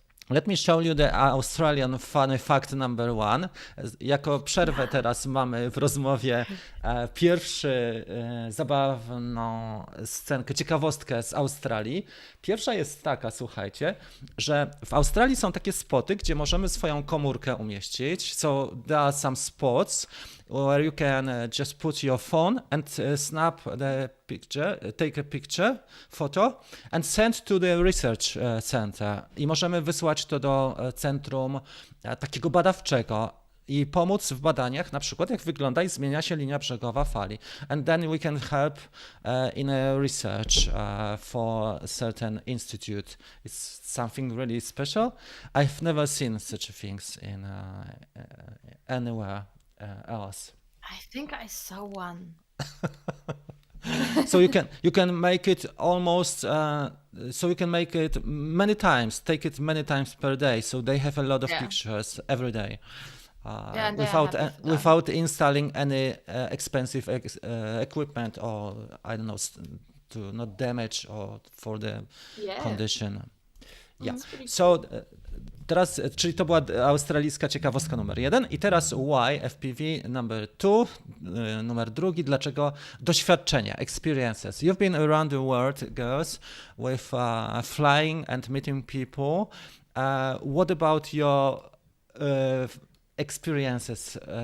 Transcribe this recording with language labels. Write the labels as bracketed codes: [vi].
[en] Let me show you the Australian funny fact number one. [pl] Jako przerwę teraz mamy w rozmowie pierwszy zabawną scenkę, ciekawostkę z Australii. Pierwsza jest taka, słuchajcie, że w Australii są takie spoty, gdzie możemy swoją komórkę umieścić. [en] So there are some spots where you can just put your phone and snap the picture, take a picture, photo and send to the research center. [pl] I możemy wysłać to do centrum takiego badawczego i pomóc w badaniach, na przykład jak wygląda i zmienia się linia brzegowa fali. [en] And then we can help in a research for a certain institute. It's something really special. I've never seen such things in anywhere else. I think I saw one. So you can make it almost so you can make it many times, take it many times per day. So they have a lot of pictures every day. And without installing any expensive equipment or I don't know to not damage or for the condition. Yeah. [pl] So teraz, czyli to była australijska ciekawostka numer 1 i teraz [en] why FPV number 2, [pl] numer 2, dlaczego doświadczenia, experiences. [en] You've been around the world, girls, with flying and meeting people. What about your experiences?